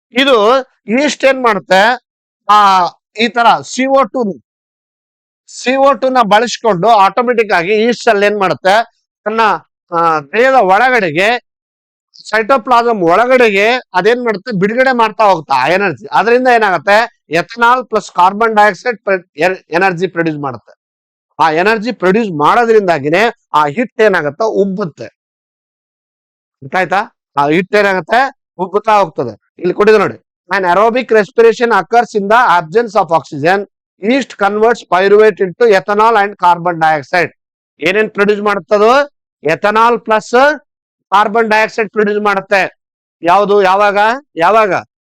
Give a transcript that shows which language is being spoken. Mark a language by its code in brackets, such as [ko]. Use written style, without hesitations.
[kn] ಇದು ಈಸ್ಟ್ ಏನ್ ಮಾಡುತ್ತೆ, ಈ ತರ CO2 ನ ಬಳಸ್ಕೊಂಡು ಆಟೋಮೆಟಿಕ್ ಆಗಿ ಈಸ್ಟ್ ಅಲ್ಲಿ ಏನ್ ಮಾಡುತ್ತೆ, ತನ್ನ ದೇಹದ ಒಳಗಡೆಗೆ, ಸೈಟೋಪ್ಲಾಸಮ್ ಒಳಗಡೆಗೆ ಅದೇನ್ ಮಾಡುತ್ತೆ, ಬಿಡುಗಡೆ ಮಾಡ್ತಾ ಹೋಗ್ತಾ ಎನರ್ಜಿ. ಅದರಿಂದ ಏನಾಗುತ್ತೆ, ethanol plus carbon dioxide energy produce ಮಾಡುತ್ತೆ. ಆ ಎನರ್ಜಿ ಪ್ರೊಡ್ಯೂಸ್ ಮಾಡೋದ್ರಿಂದಾಗಿನೇ ಆ ಹಿಟ್ ಏನಾಗುತ್ತೆ, ಉಬ್ಬುತ್ತೆ. ಆಯ್ತಾ? ಆ ಹಿಟ್ ಏನಾಗುತ್ತೆ, ಉಬ್ಬುತ್ತಾ ಹೋಗ್ತದೆ. ಇಲ್ಲಿ ಕೊಟ್ಟಿದೆ ನೋಡಿ, [en] an aerobic respiration occurs in the absence of oxygen. Yeast converts pyruvate into ethanol and carbon dioxide. [kn] ಏನೇನ್ produce ಮಾಡುತ್ತದು? Ethanol plus carbon dioxide produce ಮಾಡುತ್ತೆ. ಯಾವುದು? ಯಾವಾಗ? ಯಾವಾಗ?